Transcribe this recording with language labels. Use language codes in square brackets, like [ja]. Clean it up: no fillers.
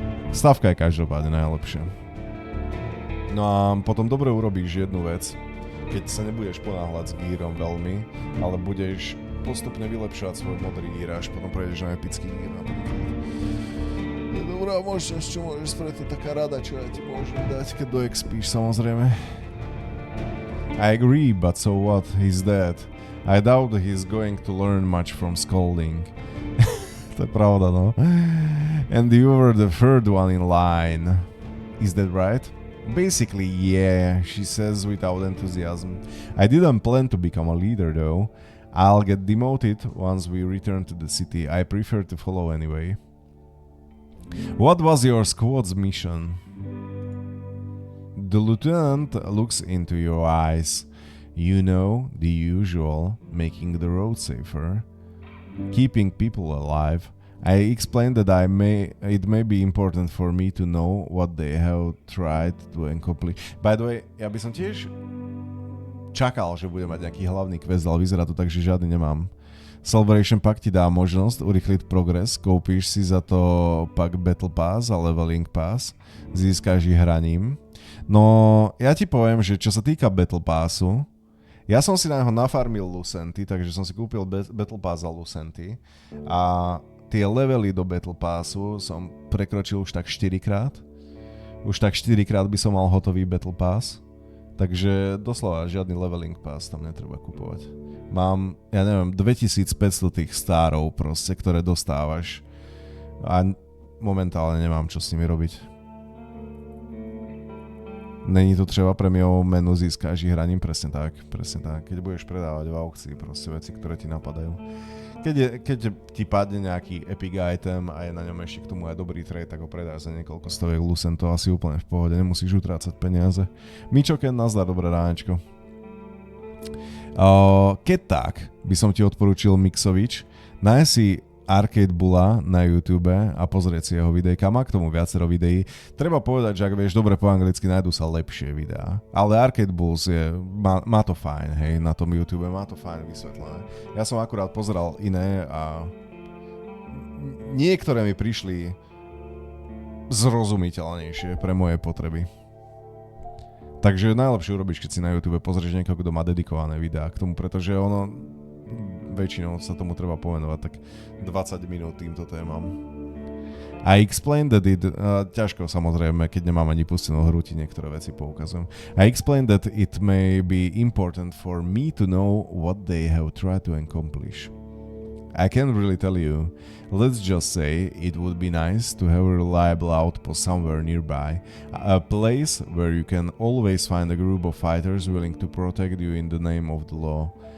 [sk] Stavka je každopádne najlepšia. No a potom dobre urobíš jednu vec, keď sa nebudeš ponáhľať s gírom veľmi, ale budeš postupne vylepšovať svoj modrý gír, až potom prejdeš na epický gír napríklad. Je dobrá možnosť, čo môžeš spraviť, to je taká rada, čo ja ti môžem dať, keď do expíš, samozrejme. [en] I agree, but so what? He's dead. I doubt he's going to learn much from scolding. [sk] To je pravda, no. [en] And you were the third one in line. Is that right? Basically, yeah, she says without enthusiasm. I didn't plan to become a leader, though. I'll get demoted once we return to the city. I prefer to follow anyway. What was your squad's mission? The lieutenant looks into your eyes. You know, the usual, making the road safer, keeping people alive. I explained that it may be important for me to know what they have tried to accomplish. By the way, [sk] ja by som tiež čakal, že bude mať nejaký hlavný quest, ale vyzerá to tak, že žiadny nemám. Celebration Pack ti dá možnosť urychliť progres, kúpiš si za to pak Battle Pass a Leveling Pass, získaš ich hraním. No, ja ti poviem, že čo sa týka Battle Passu, ja som si na neho nafarmil Lucenty, takže som si kúpil Battle Pass za Lucenty a tie levely do Battle Passu som prekročil už tak 4-krát. Už tak 4-krát by som mal hotový Battle Pass. Takže doslova žiadny leveling pass tam netreba kupovať. Mám, ja neviem, 2500 tých starov proste, ktoré dostávaš. A momentálne nemám čo s nimi robiť. Není to treba premiovou menu, získáš ich hraním, presne tak. Keď budeš predávať v aukcii proste veci, ktoré ti napadajú. Keď ti padne nejaký epic item a je na ňom ešte k tomu aj dobrý trade, tak ho predáš za niekoľko stoviek lucentov, asi úplne v pohode, nemusíš utrácať peniaze. Mičoken, nazdar, dobré ránečko. Keď tak, by som ti odporúčil Mixovič, nájsť si Arcade Bulla na YouTube a pozrieť si jeho videjka. Má k tomu viacero videí. Treba povedať, že ak vieš dobre po anglicky, nájdú sa lepšie videá. Ale Arcade Bulls má to fajn, hej, na tom YouTube, má to fajn vysvetlené. Ja som akurát pozeral iné a niektoré mi prišli zrozumiteľnejšie pre moje potreby. Takže najlepšie urobíš, keď si na YouTube pozrieš niekoho, kto má dedikované videá k tomu, pretože ono väčšinou sa tomu treba pomenovať tak 20 minút týmto témam. [en] I explained that [sk] ťažko samozrejme, keď nemám ani pustenú hru, ti niektoré veci poukazujem. [en] I explained that it may be important for me to know what they have tried to accomplish. I can't really tell you. Let's just say it would be nice to have a reliable outpost somewhere nearby, a place where you can always find a group of fighters willing to protect you in the name of the law.